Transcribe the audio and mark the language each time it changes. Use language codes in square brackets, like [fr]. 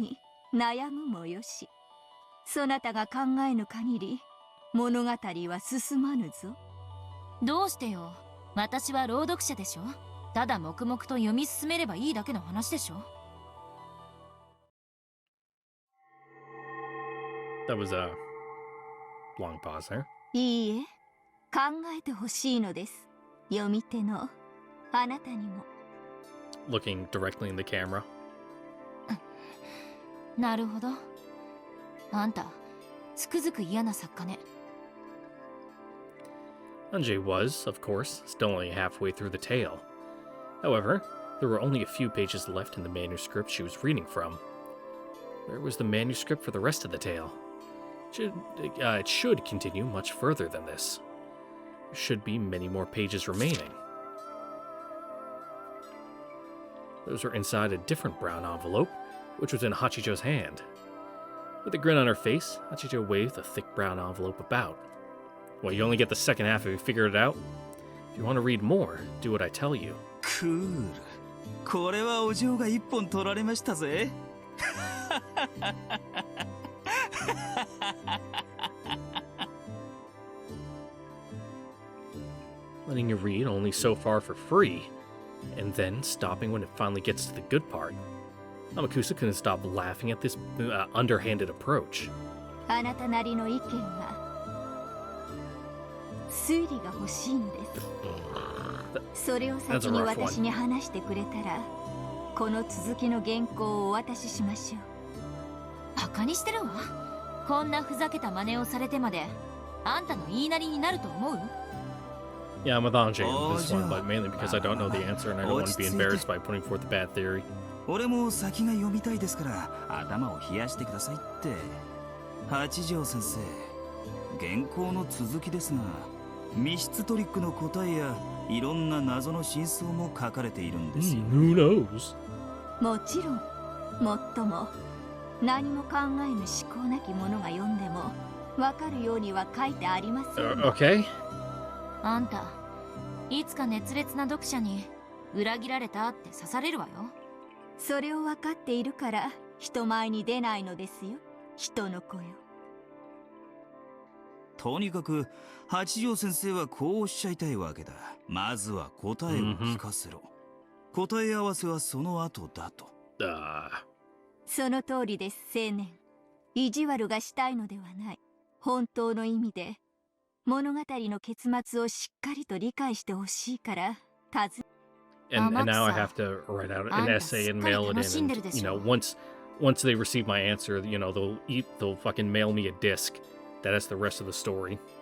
[ja] に悩むもよし、そなたが考えぬ限り物語は進まぬぞ。どうしてよ。私は朗読者でしょ。ただ黙々と読み進めればいいだけの話でしょ。 [en] That was a long pause there. [ja] いいえ、考えてほしいのです。読み手のあなたにも。 [en] Looking directly in the camera. [ja] なるほど。あんた、つくづく嫌な作家ね。 [en] Anjay was, of course, still only halfway through the tale. However, there were only a few pages left in the manuscript she was reading from. Where was the manuscript for the rest of the tale? It should continue much further than this. There should be many more pages remaining. Those were inside a different brown envelope, which was in Hachijo's hand. With a grin on her face, Hachijo waved the thick brown envelope about. Well, you only get the second half if you figure it out. If you want to read more, do what I tell you. [ja] クール。これはお嬢が一本取られましたぜ。 [en] Letting you read only so far for free, and then stopping when it finally gets to the good part. Amakusa couldn't stop laughing at this underhanded approach. [ja] あなたなりの意見は推理が欲しいのです。それを先に私に話してくれたら、この続きの原稿をお渡ししましょう。バカにしてるわ。こんなふざけた真似をされてまで、あんたの言いなりになると思う？ [en] Yeah, I'm with Anjay with this one, but mainly because I don't know the answer and I don't want to be embarrassed by putting forth a bad theory. [ja] 俺も先が読みたいですから頭を冷やしてくださいって。八条先生、原稿の続きですが、密室トリックの答えやいろんな謎の真相も書かれているんですよ。 [en] Who knows? [ja] もちろん、もっとも何も考えぬ思考なき者が読んでもわかるようには書いてありません。 [en] Okay. [ja] あんた、いつか熱烈な読者に裏切られたって刺されるわよ。それを分かっているから人前に出ないのですよ、人の子よ。とにかく八条先生はこうおっしゃいたいわけだ。まずは答えを聞かせろ。答え合わせはその後だと。その通りです、青年。意地悪がしたいのではない。本当の意味で物語の結末をしっかりと理解してほしいから尋ね。 [en] And now I have to write out an essay and mail it in. And, once they receive my answer, they'll fucking mail me a disc that has the rest of the story.